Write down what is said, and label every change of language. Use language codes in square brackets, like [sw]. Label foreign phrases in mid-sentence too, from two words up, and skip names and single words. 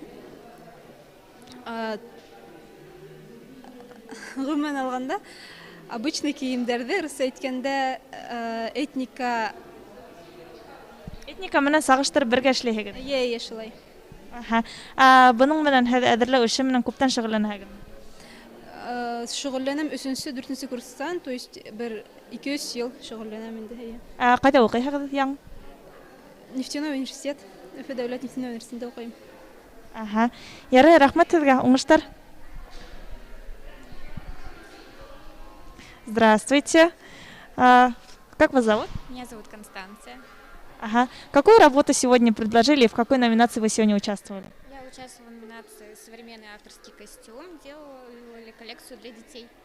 [ba] Ғөмүмән алғанда, обычный киемдәрҙе, русса әйткәндә, этника менән сағыштырып бергә эшләйһегеҙ. Йә, шулай. Бының менән һеҙ әҙерләү эше менән күптән шөғөлләнәһегеҙ? Шөғөлләнәм 3-4 курстан, [ru] то есть [ba] 1-2-3 йыл шөғөлләнәм инде. Ҡайҙа уҡыйһығыҙ яң? [ru] Нефтяной университет, [ba] Өфө дәүләт [ru] нефтяной университетында [ba] уҡыйым. Ярай, рәхмәт һеҙгә, уңыштар. [ru] Здравствуйте. Как вас зовут? Меня зовут Констанция. Какую работу сегодня предложили и в какой номинации вы сегодня участвовали? Я участвовала в номинации «Современный авторский костюм», делали коллекцию для детей.